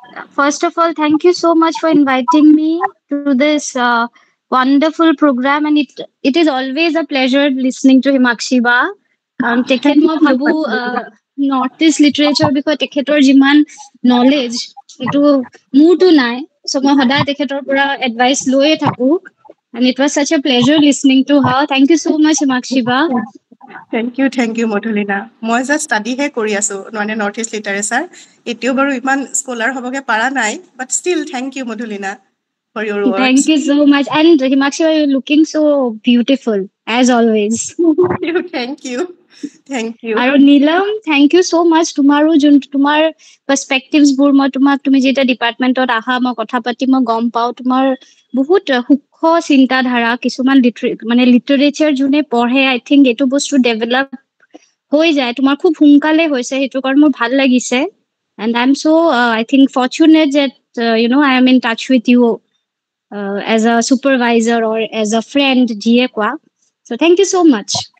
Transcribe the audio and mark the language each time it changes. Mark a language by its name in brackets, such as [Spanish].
[English] First of all, thank you so much for inviting me to this wonderful program, and it is always a pleasure listening to Himakshi Ba. [Assamese] তেখেত মই ভাবো north east literature বিষয়ে তেখেতৰ যিমান knowledge এইটো মোৰতো নাই চ' মই সদায় তেখেতৰ পৰা এডভাইচ লৈয়ে থাকো [English] and it was such a pleasure listening to her. Thank you so much, Himakshi Ba. Thank you, Madhulina. [Assamese] মই জাষ্ট ষ্টাডিহে কৰি আছো মানে নৰ্থ ইষ্ট লিটাৰেচাৰ। এতিয়াও বাৰু ইমান স্কলাৰ হ'বগে পৰা নাই, [English] But still thank you Madhulina for your words. Thank you so much. And Himakshi, you're looking so beautiful as always. Thank you. [Assamese] আৰু [English] Neelam, thank you so much. [Assamese] তোমাৰো তোমাৰ perspectives বোৰ মই তুমি যেতিয়া ডিপাৰ্টমেন্টত আহা মই কথা পাতি মই গম পাওঁ তোমাৰ বহুত সূক্ষ্ম চিন্তাধাৰা কিছুমান মানে লিটাৰেচাৰ যোনে পঢ়ে [English] I think [Assamese] এইটো বস্তু ডেভেলপ হৈ যায় তোমাৰ খুব সোনকালে হৈছে সেইটো কাৰণ মোৰ ভাল লাগিছে [English] and I'm so I think fortunate that I am in touch with you as a supervisor or as a friend [Assamese] যিয়ে কোৱা [English] so thank you so much.